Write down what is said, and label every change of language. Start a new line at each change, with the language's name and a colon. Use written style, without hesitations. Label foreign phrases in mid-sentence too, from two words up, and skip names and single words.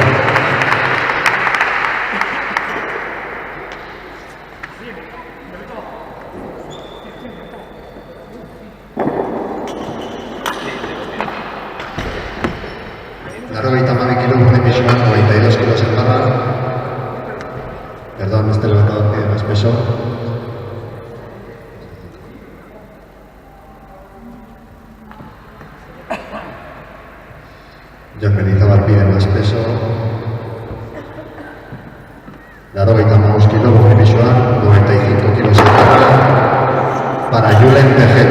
Basque: Laurogeita hamabi kilo urte pisuan,
Spanish: 92 kilos en barra. Perdón, este levantador tiene más peso. John Mendizábal pide más peso.
Basque: Laurogeita hamabost kilo urte pisuan,
Spanish: 95 kilos en barra. Para Julen Tejero.